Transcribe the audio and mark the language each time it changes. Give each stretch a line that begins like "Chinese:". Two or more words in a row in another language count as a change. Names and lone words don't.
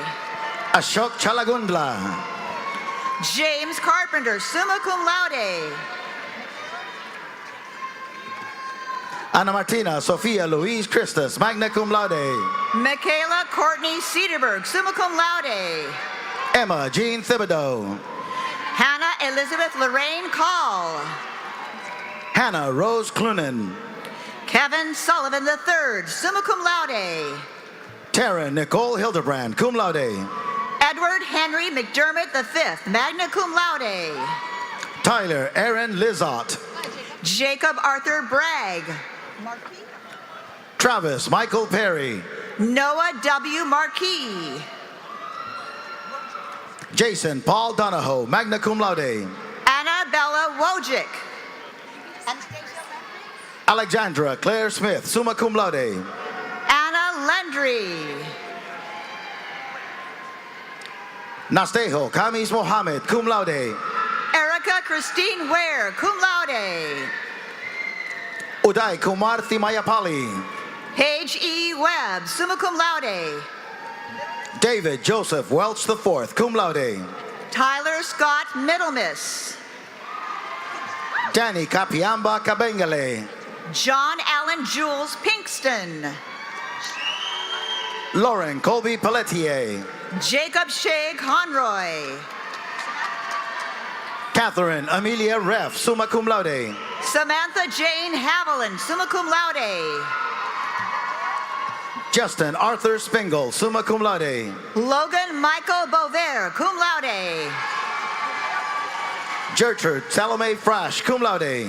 English: Ashok Chalagundla. James Carpenter,
Latin: summa cum laude.
English: Ana Martina Sofia Louise Christus,
Latin: magna cum laude.
English: Michaela Courtney Cedarberg,
Latin: summa cum laude.
English: Emma Jean Thibodeau. Hannah Elizabeth Lorraine Call. Hannah Rose Clunan. Kevin Sullivan III,
Latin: summa cum laude.
English: Taryn Nicole Hildebrand,
Latin: cum laude.
English: Edward Henry McDermott V,
Latin: magna cum laude.
English: Tyler Aaron Lizotte. Jacob Arthur Bragg. Travis Michael Perry. Noah W. Marquis. Jason Paul Donahoe,
Latin: magna cum laude.
English: Annabella Wojcik. Alexandra Claire Smith,
Latin: summa cum laude.
English: Anna Lendry. Nastejo Kamis Mohammed,
Latin: cum laude.
English: Erica Christine Ware,
Latin: cum laude.
English: Uday Kumar Thimayapali. Paige E. Webb,
Latin: summa cum laude.
English: David Joseph Welch IV,
Latin: cum laude.
English: Tyler Scott Middlemiss. Danny Kapiamba Kabengale. John Allen Jules Pinkston. Lauren Colby Pelletier. Jacob Shea Conroy. Catherine Amelia Reff,
Latin: summa cum laude.
English: Samantha Jane Haviland,
Latin: summa cum laude.
English: Justin Arthur Spingle,
Latin: summa cum laude.
English: Logan Michael Bover,
Latin: cum laude.
English: Gertrude Salome Frash,
Latin: cum laude.